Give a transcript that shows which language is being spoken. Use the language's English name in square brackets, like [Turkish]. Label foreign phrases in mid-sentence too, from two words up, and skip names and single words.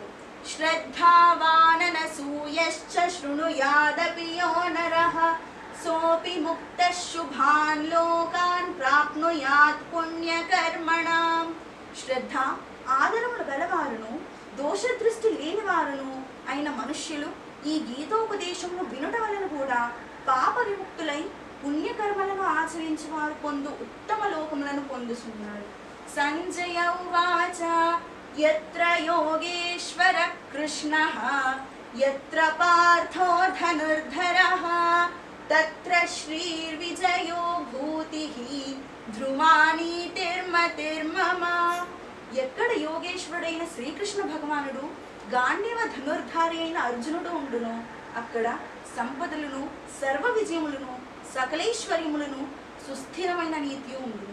[Sanskrit] श्रद्धावाननसूयश्च शृणुयादपि यो नरः सोपि मुक्तः शुभान् लोकान् प्राप्नुयात् पुण्यकर्मणाम्. [Telugu] శ్రద్ధ ఆదరములు గలవారును దోషదృష్టి లేని వారును అయిన మనుష్యులు ఈ గీతోపదేశమును వినుట వలన కూడా పాప విముక్తులై పుణ్యకర్మలను ఆచరించి వారు పొందు ఉత్తమ లోకములను పొందుతున్నారు. [Sanskrit] सञ्जय उवाच यत्र योगेश्वर कृष्णः यत्र पार्थो धनुर्धरः तत्र श्रीर्विजयो भूतिः ध्रुमानीतिर्मतिर्मम. [Telugu] ఎక్కడ యోగేశ్వరుడైన శ్రీకృష్ణ భగవానుడు గాంధీవ ధనుర్ధారి అయిన అర్జునుడు ఉండునో అక్కడ సంపదలను సర్వ విజయములను సకలైశ్వర్యములను సుస్థిరమైన నీతియు ఉండును.